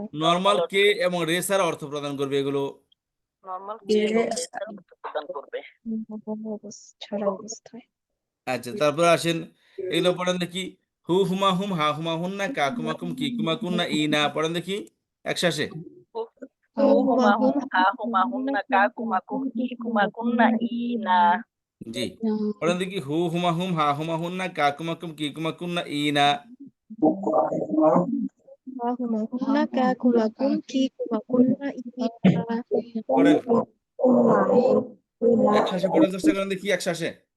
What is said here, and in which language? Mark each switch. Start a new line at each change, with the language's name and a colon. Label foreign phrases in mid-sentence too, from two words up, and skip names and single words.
Bangla: নর্মাল কে এবং রেসার অর্থ প্রদান করবে এগুলো। Normal কে ke রেসার প্রদান করবে। ছাড়া অবস্থায় আচ্ছা, তারপরে আসেন এগুলো পড়েন দেখি। হু হুমা হুম, হা হুমা হুন না, কা কুমা কুম, কি কুমা কুন না, ই না। পড়েন দেখি একসাথে। Hu huma hum ha huma hunna ka kuma kum ki kuma kunna ina. জি, পড়েন দেখি। হু হুমা হুম, হা হুমা হুন না, কা কুমা কুম, কি কুমা কুন না, ই না। হুমাকুন্না কাকুমাকুম কি কুমাকুন্না ইনা পড়েন একসাথে, পড়ার চেষ্টা করেন দেখি একসাথে।